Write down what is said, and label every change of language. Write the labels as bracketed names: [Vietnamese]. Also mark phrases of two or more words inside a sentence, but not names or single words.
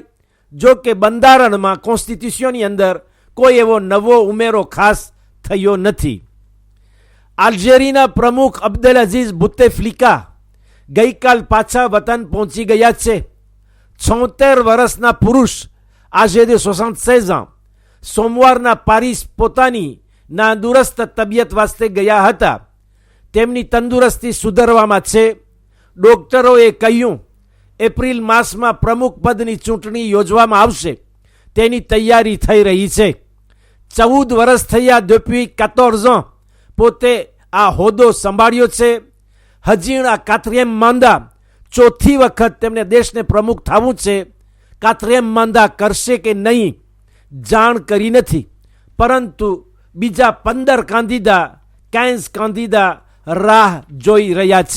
[Gujarati] જો કે બંધારણમાં કોન્સ્ટિટ્યુશનની અંદર કોઈ એવો નવો ઉમેરો ખાસ થયો નથી. અલ્જેરીના પ્રમુખ અબ્દેલઅઝીઝ બુતેફ્લિકા ગઈકાલ પાછા વતન પહોંચી ગયા છે. 76 વર્ષના પુરુષ આજે [French] de 76 ans [Gujarati] સોમવારના પારીસ પોતાની નાદુરસ્ત તબિયત વાસ્તે ગયા હતા. તેમની તંદુરસ્તી સુધરવામાં છે. ડોક્ટરોએ કહ્યું એપ્રિલ માસમાં પ્રમુખ પદની ચૂંટણી યોજવામાં આવશે, તેની તૈયારી થઈ રહી છે. 14 વર્ષ થયા [French] depuis 14 ans [Gujarati] પોતે આ હોદ્દો સંભાળ્યો છે. હજી આ [French] 4e mandat, [Gujarati] ચોથી વખત તેમને દેશને પ્રમુખ થવું છે. [French] 4e mandat [Gujarati] કરશે કે નહીં જાણ કરી નથી, પરંતુ બીજા 15 કાંદીદા રાહ જોઈ રહ્યા છે.